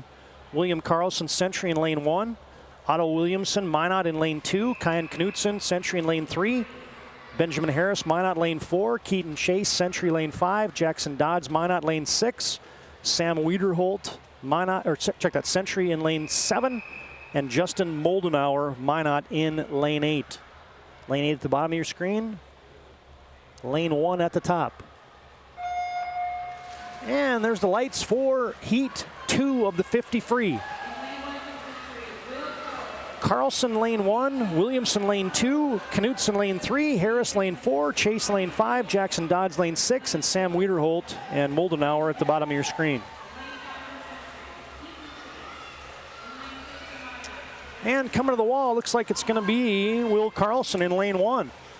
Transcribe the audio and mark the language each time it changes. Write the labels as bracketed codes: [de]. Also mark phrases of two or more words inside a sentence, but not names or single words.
[en] William Carlson, Century in lane 1. Otto Williamson, Minot in lane 2. Kyan Knutson, Century in lane 3. Benjamin Harris, Minot lane 4. Keaton Chase, Century lane 5. Jackson Dodds, Minot lane 6. Sam Wiederholt, Minot, or check that, Century in lane 7. And Justin Moldenauer, Minot in lane 8. Lane 8 at the bottom of your screen. Lane 1 at the top. And there's the lights for heat 2 of the 50 free. Carlson lane 1, Williamson lane 2, Knutson lane 3, Harris lane 4, Chase lane 5, Jackson Dodds lane 6, and Sam Wiederholt and Moldenauer at the bottom of your screen. And coming to the wall, looks like it's going to be Will Carlson in lane 1.